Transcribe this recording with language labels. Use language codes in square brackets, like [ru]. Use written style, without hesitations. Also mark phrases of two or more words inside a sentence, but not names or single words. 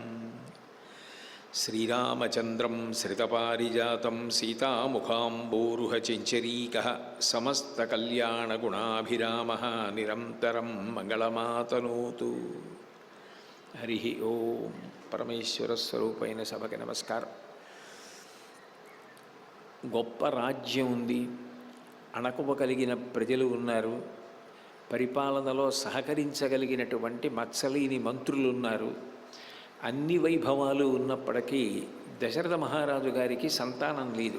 [sa] श्रीरामचन्द्रं श्रितपारिजातं सीतामुखाम्बोरुहचञ्चरीकः समस्तकल्याणगुणाभिरामः निरन्तरं मङ्गलमातनोतु। हरिः ओं। [te] परमेश्वरस्वरूपैన సభకి నమస్కారం. గొప్ప రాజ్యం ఉంది, అణకువ కలిగిన ప్రజలు ఉన్నారు, పరిపాలనలో సహకరించగలిగినటువంటి మత్సలేని మంత్రులు ఉన్నారు. అన్ని వైభవాలు ఉన్నప్పటికీ దశరథ మహారాజు గారికి సంతానం లేదు.